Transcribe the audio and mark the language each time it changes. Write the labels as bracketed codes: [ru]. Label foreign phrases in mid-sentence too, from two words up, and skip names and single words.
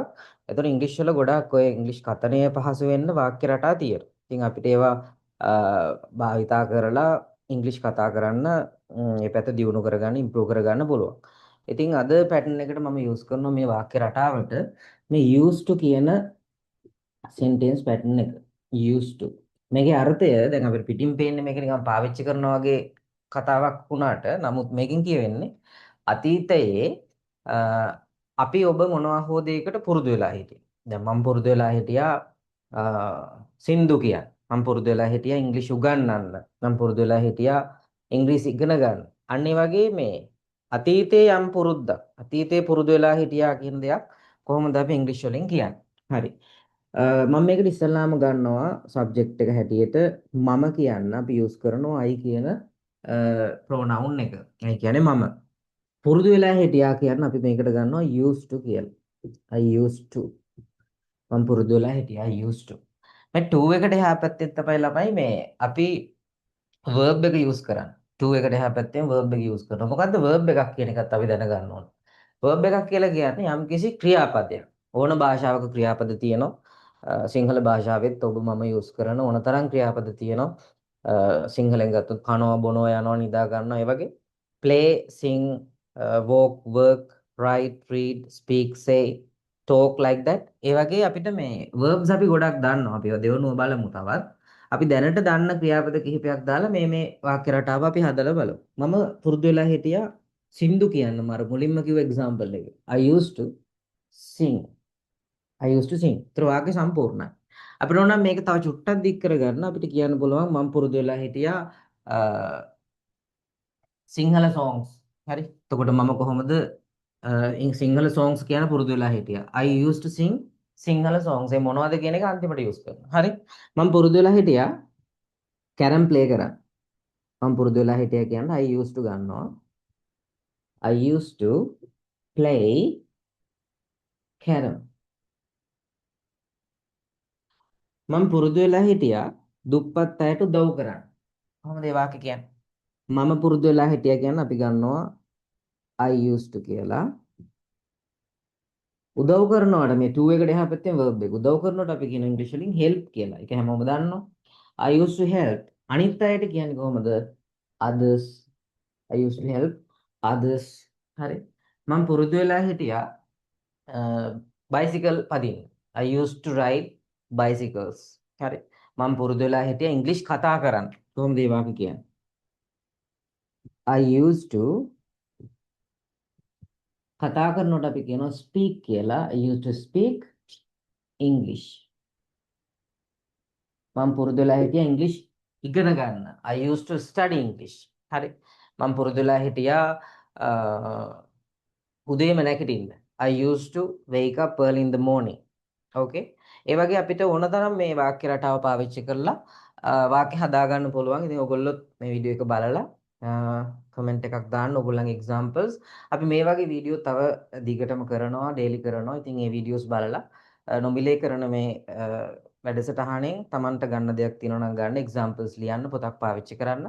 [si] එතකොට ඉංග්‍රීසි වල ගොඩාක් ඔය ඉංග්‍රීසි කතනය පහසු වෙන්න වාක්‍ය රටා තියෙනවා. ඉතින් අපිට ඒවා භාවිතා කරලා ඉංග්‍රීසි කතා කරන්න මේ පැත්ත දියුණු කරගන්න, ඉම්ප්‍රූව් කරගන්න පුළුවන්. ඉතින් අද පැටර්න් එකට මම යූස් කරනවා මේ වාක්‍ය රටාවට මේ [en] used to [si] කියන [en] sentence pattern [si] එක. [en] used to [si] මේකේ අර්ථය දැන් අපිට පිටින් පේන්නේ මේක නිකන් පාවිච්චි කරනවා වගේ කතාවක් වුණාට නමුත් මේකෙන් කියවෙන්නේ අතීතයේ අපි ඔබ මොනවා හෝ දෙයකට පුරුදු වෙලා හිටියේ. දැන් මම පුරුදු වෙලා හිටියා සින්දු කියන්න. මම පුරුදු වෙලා හිටියා ඉංග්‍රීසි උගන්වන්න. මම පුරුදු වෙලා හිටියා ඉංග්‍රීසි ඉගෙන ගන්න. අන්න ඒ වගේ මේ අතීතයේ යම් පුරුද්දක් අතීතයේ පුරුදු වෙලා හිටියා කියන දෙයක් කොහොමද අපි ඉංග්‍රීසි වලින් කියන්නේ? හරි. මම මේකට ඉස්සල්ලාම ගන්නවා සබ්ජෙක්ට් එක හැටියට මම කියන්න අපි යූස් කරනවා I කියන ප්‍රොනවුන් එක. ඒ කියන්නේ මම. පුරුදු වෙලා හිටියා කියන අපි මේකට ගන්නවා [en] used to [si] කියලා. [en] I used to. [si] මම පුරුදු වෙලා හිටියා [en] I used to. [si] මේ to එකට එහා පැත්තේ තමයි ළමයි මේ අපි verb එක use කරන්නේ. to එකට එහා පැත්තෙන් verb එක use කරනවා. මොකද්ද verb එකක් කියන එකත් අපි දැනගන්න ඕන. verb එකක් කියලා කියන්නේ යම්කිසි ක්‍රියාපදයක්. ඕන භාෂාවක ක්‍රියාපද තියෙනවා. සිංහල භාෂාවෙත් ඔබ මම යූස් කරන ඕන තරම් ක්‍රියාපද තියෙනවා. සිංහලෙන් ගත්තොත් කනවා බොනවා යනවා නිදා ගන්නවා ඒ වගේ [en] play sing walk work write read speak say talk like that [si] ඒ වගේ අපිට මේ verbs අපි ගොඩක් දන්නවා. අපි ඒවා දෙවනුව බලමු තවත්. අපි දැනට දන්න ක්‍රියාපද කිහිපයක් දාලා මේ වාක්‍ය රටාව අපි හදලා බලමු. මම පුරුදු වෙලා හිටියා සින්දු කියන්න මර මුලින්ම කිව්ව එක්සැම්පල් එක. [en] I used to sing. I used to sing. [si] ඒතර වාක්‍ය සම්පූර්ණයි. අපිට ඕන නම් මේක තව චුට්ටක් දික් කරගන්න අපිට කියන්න පුළුවන් මම පුරුදු වෙලා හිටියා [en] සිංහල songs. [si] හරි. එතකොට මම කොහොමද [en] සිංහල songs [si] කියන පුරුදු වෙලා හිටියා. [en] I used to sing සිංහල songs. [si] ඒ මොනවද කියන එක අන්තිමට යූස් කරනවා. හරි. මම පුරුදු වෙලා හිටියා [en] carom play [si] කරන්න. මම පුරුදු වෙලා හිටියා කියන්නේ [en] I used to [si] ගන්නවා. [en] I used to play carom. [si] මම පුරුදු වෙලා හිටියා දුප්පත් අයට උදව් කරන්න. කොහොමද ඒ වාක්‍ය කියන්නේ? මම පුරුදු වෙලා හිටියා කියන්නේ අපි ගන්නවා [en] I used to [si] කියලා. උදව් කරනවට මේ to එකට එහා පැත්තෙන් verb එක. උදව් කරනවට අපි කියන ඉංග්‍රීසි වලින් help කියලා. ඒක හැමෝම දන්නවා. [en] I used to help. [si] අනිත් අයට කියන්නේ කොහොමද? [en] Others. I used to help others. [si] හරි. මම පුරුදු වෙලා හිටියා bicycle පදින්න. [en] I used to ride bicycles. [si] හරි. මම පුරුදු වෙලා හිටියා ඉංග්‍රීසි කතා කරන්න. කොහොමද මේ වාක්‍ය කියන්නේ? [en] I used to [si] කතා කරනකොට අපි කියනවා speak කියලා. [en] I used to speak English. [si] මම පුරුදු වෙලා හිටියා ඉංග්‍රීසි ඉගෙන ගන්න. [en] I used to study English. [si] හරි. මම පුරුදු වෙලා හිටියා උදේම නැගිටින්න. [en] I used to wake up early in the morning. Okay. [si] ඒ වගේ අපිට ඕන තරම් මේ වාක්‍ය රටාව පාවිච්චි කරලා වාක්‍ය හදා ගන්න පුළුවන්. ඉතින් ඔයගොල්ලොත් මේ වීඩියෝ එක බලලා කමෙන්ට් එකක් දාන්න ඔයගොල්ලන්ගේ එක්සැම්පල්ස්. අපි මේ වගේ වීඩියෝ තව දිගටම කරනවා, ඩේලි කරනවා. ඉතින් මේ වීඩියෝස් බලලා නොමිලේ කරන මේ වැඩසටහනෙන් Tamanට ගන්න දෙයක් තියෙනවා නම් ගන්න එක්සැම්පල්ස් ලියන්න පොතක් පාවිච්චි කරන්න.